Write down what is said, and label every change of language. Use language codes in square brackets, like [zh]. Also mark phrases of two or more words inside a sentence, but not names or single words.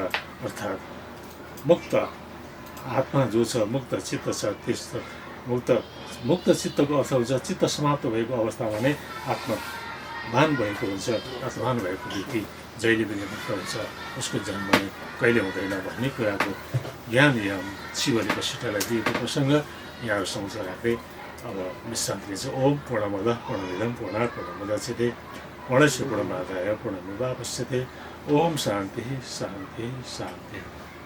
[ne] अर्थात् मुक्त आत्मा जो छ मुक्त चित्त छ त्यस्तो मुक्त चित्तको अर्थ हुन्छ चित्त समाप्त भएको अवस्थामा नै आत्मा भान भएको हुन्छ। आत्मभान भएको व्यक्ति जहिले पनि मुक्त हुन्छ, उसको जन्म नै कहिले हुँदैन भन्ने कुराको ज्ञान यहाँ शिवले वशिष्ठलाई दिएको प्रसङ्ग यहाँहरू समक्ष राख्दै अब विश्रान्ति लिन्छ। [sa] ओम पूर्णमदः पूर्णमिदं पूर्णात् पूर्णमुदच्यते पूर्णस्य पूर्णमादाय पूर्णमेवावशिष्यते। ओम शान्ति शान्ति शान्ति।